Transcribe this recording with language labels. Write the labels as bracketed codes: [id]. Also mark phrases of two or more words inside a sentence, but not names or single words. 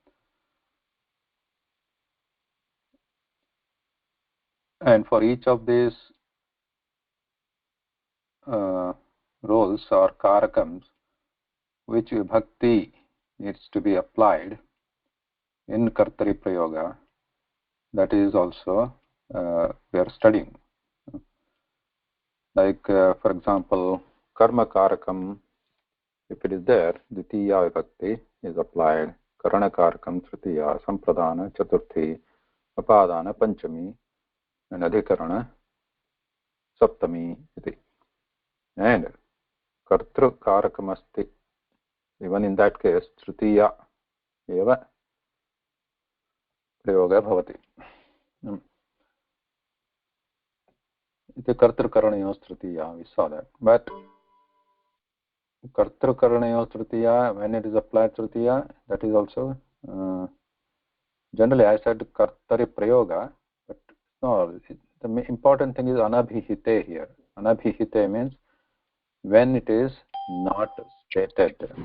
[en] And for each of these roles or Karakams, which vibhakti needs to be applied in [sa] कर्तरि प्रयोग, [en] that is also we are studying. Like, for example, [sa] कर्म कारकम्, [en] if it is there, [sa] द्वितीया विभक्ति [en] is applied. [sa] करण कारकम्, तृतीया, सम्प्रदान, चतुर्थी, अपादान, पञ्चमी, and अधिकरण, सप्तमी, इति. And कर्तृ कारकम् अस्ति, [en] even in that case, [sa] तृतीया एव प्रयोग भवति. इति कर्तृकरणयोः तृतीया, [en] we saw that. But [sa] कर्तृकरणयोः तृतीया, [en] when it is applied Tritiya, that is also, generally I said [sa] कर्तरि प्रयोग, [en] but no, the important thing is Anabhihite here. Anabhihite means when it is not stated.